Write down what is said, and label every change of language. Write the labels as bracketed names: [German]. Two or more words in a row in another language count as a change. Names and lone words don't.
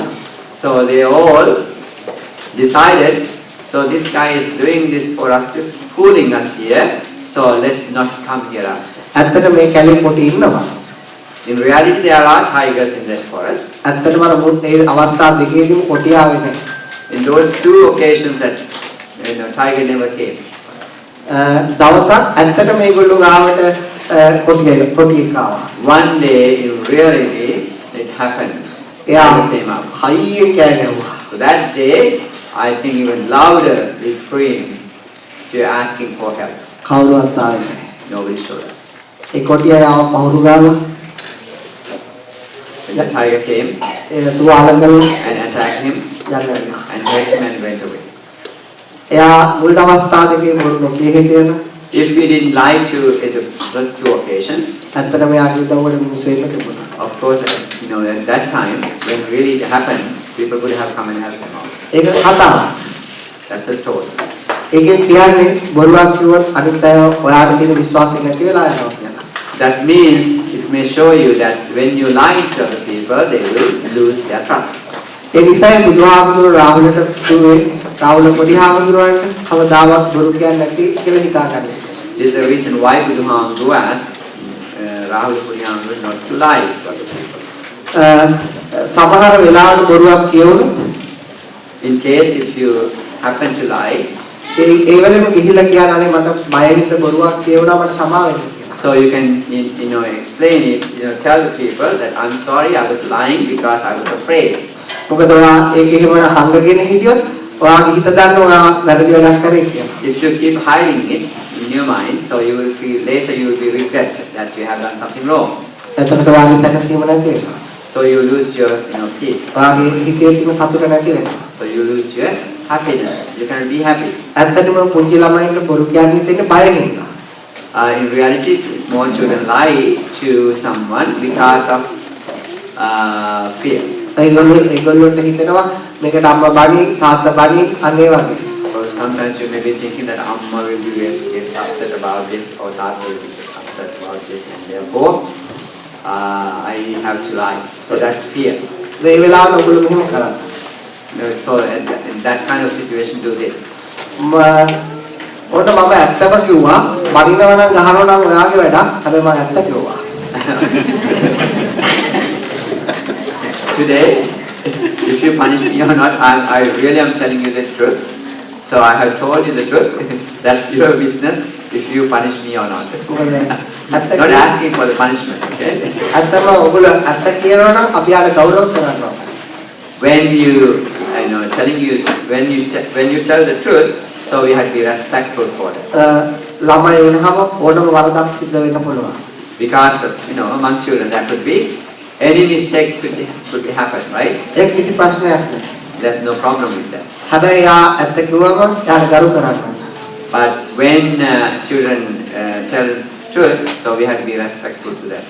[English] So they all decided, so this guy is doing this for us, fooling us here, so let's not come here after. [Sinhala] ඇත්තට මේ කැලේ පොටි ඉන්නවා. [English] In reality there are tigers in that forest. [Sinhala] ඇත්තටම අර ඒ අවස්ථා දෙකේදීම පොටි ආවේ නැහැ. [English] In those two occasions that tiger never came. [Sinhala] දවසක් ඇත්තට මේගොල්ලෝ ගාවට පොටියෙක් ආවා. [English] One day in reality it happened. Tiger came up. [Sinhala] හයියෙන් කෑ ගැහුවා. [English] So that day I think even louder they screamed to asking for help. [Sinhala] කවුරුවත් ආවේ නැහැ. [English] Nobody showed up. [Sinhala] ඒ කොටිය ආව පහුරු ගාලා [English] When the tiger came [Sinhala] තුවාල කළා [English] and attacked him [Sinhala] යනවා. [English] and hurt him and went away. [Sinhala] එයා මුල් අවස්ථා දෙකේ බොරු නොකිය හිටියන [English] If we didn't lie to in the first two occasions, [Sinhala] ඇත්තටම යාගේ උදව්වට මිනිස්සු එන්න තිබුණා. [English] of course, at that time when really it happened, people would have come and helped them out. [Sinhala] ඒක කතාව. [English] That's the story. [Sinhala] ඒකෙන් කියන්නේ බොරුවක් කිව්වොත් අනිත් අය ඔයාට තියෙන විශ්වාසය නැති වෙලා යනවා කියලා. [English] That means it may show you that when you lie to other people, they will lose their trust. [Sinhala] ඒ නිසායි බුදුහාමුදුරුවෝ රාහුලට කිව්වේ රාහුල පොඩි හාමුදුරුවන්ට කවදාවත් බොරු කියන්නේ නැති කියලා හිතා ගන්න. [English] This is the reason why Buddhist asked Rahul Puriyamru not to lie to other people. [Sinhala] සමහර වෙලාවට බොරුවක් කියවුනොත් [English] In case if you happen to lie, [Sinhala] ඒ වෙලෙම ගිහිල්ලා කියන අනේ මට බය හින්දා බොරුවක් කියවුණා මට සමා වෙන්න කියලා. [English] so you can explain it, tell the people that I'm sorry I was lying because I was afraid. [Sinhala] මොකද ඔයා ඒක එහෙම හංගගෙන හිටියොත් ඔයාගේ හිත දන්න ඔයා වැරදි වැඩක් කරේ කියලා. [English] If you keep hiding it in your mind, so you will feel later you will be regret that you have done something wrong. [Sinhala] එතකොට ඔයාගේ සැනසීම නැති වෙනවා. [English] So you lose your peace. [Sinhala] ඔයාගේ හිතේ තියෙන සතුට නැති වෙනවා. [English] So you lose your happiness. You cannot be happy. [Sinhala] ඇත්තටම පුංචි ළමයින්ට බොරු කියන්නේ හිතෙන්නේ බයෙන් හින්දා. [English] In reality, small children lie to someone because of fear. [Sinhala] ඒගොල්ලොන්ට හිතෙනවා මේකට අම්මා බණි තාත්තා බණි අනේ වගේ. [English] Or sometimes you may be thinking that Amma will be get upset about this or Tata will be upset about this, and therefore I have to lie. So that fear. [Sinhala] ඒ වෙලාවට ඔයගොල්ලෝ මෙහෙම කරන්න. [English] So in that kind of situation, do this. [Sinhala] ඔන්න මම ඇත්තම කිව්වා බණිනවා නම් ගහනවා නම් ඔයාගේ වැඩක්. හැබැයි මම ඇත්ත කිව්වා. [English] Today, if you punish me or not, I really am telling you the truth. So I have told you the truth. That's your business if you punish me or not. Not asking for the punishment, okay? [Sinhala] ඇත්තම ඔයගොල්ලෝ ඇත්ත කියනවා නම් අපි ආට ගෞරව කරනවා. [English] When you tell the truth, so we have to be respectful for it. [Sinhala] ළමයි වුණාම ඕනම වරදක් සිද්ධ වෙන්න පුළුවන්. [English] Because among children there could be any mistakes could be happen, right? [Sinhala] ඒක කිසි ප්‍රශ්නයක් නෑ. [English] There's no problem with that. [Sinhala] හැබැයි යා ඇත්ත කිව්වම යාට ගරු කරන්න. [English] But when children tell truth, so we have to be respectful to them.